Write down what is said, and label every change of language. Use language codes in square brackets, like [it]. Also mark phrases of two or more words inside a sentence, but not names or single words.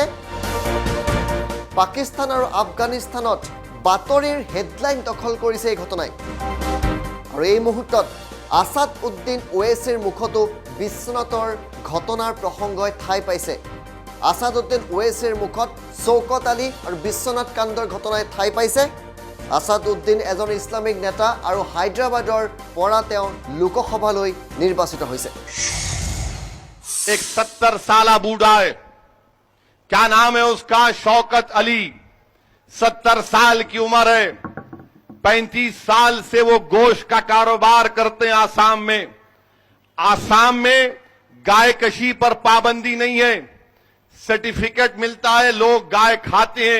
[as] পাকিস্তান আৰু আফগানিস্তানত বাতৰিৰ হেডলাইন দখল কৰিছে এই ঘটনাই আৰু এই মুহূৰ্তত আছাদ উদ্দিন ওৱেইছিৰ মুখতো বিশ্বনাথৰ ঘটনাৰ প্ৰসংগই ঠাই পাইছে। আছাদ উদ্দিন ওৱেইছিৰ মুখত শৌকত আলী আৰু বিশ্বনাথ কাণ্ডৰ ঘটনাই ঠাই পাইছে। আছাদ উদ্দিন এজন ইছলামিক নেতা আৰু হায়দৰাবাদৰ পৰা তেওঁ লোকসভালৈ নিৰ্বাচিত হৈছে। [ur] ایک 70 سالہ بوڑھا ہے، کیا نام ہے اس کا? شوکت علی۔ 70 سال کی عمر ہے. 35 سال سے وہ گوشت کا کاروبار کرتے ہیں آسام میں. آسام میں گائے کشی پر پابندی نہیں ہے، سرٹیفکیٹ ملتا ہے، لوگ گائے کھاتے ہیں.